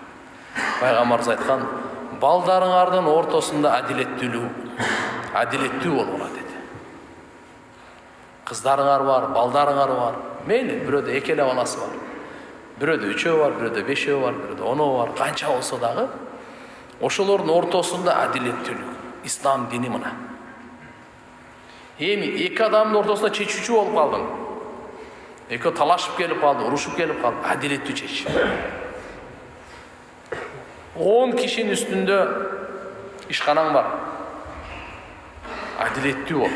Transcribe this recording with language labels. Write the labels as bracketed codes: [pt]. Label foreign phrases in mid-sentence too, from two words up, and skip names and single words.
[ky] Пайгамбарыбыз айткан, балдарыңардын ортосунда адилеттүү болгула деди. Кыздарыңар бар, балдарыңар бар. Мейли, бирөөдө экеле баласы бар. Бирөөдө 3 бар, бирөөдө 5 бар, бирөөдө 10 бар. Канча болсо дагы ошолордун ортосунда адилеттүүлүк. Ислам дини мына. Эми эки адамдын ортосунда чечүүчү болуп калдың. Эки талашып келип калды, урушуп келип калды. Адилеттүү чеч. 10 кишинин үстүндө ишканаң бар. Адилеттүү бол.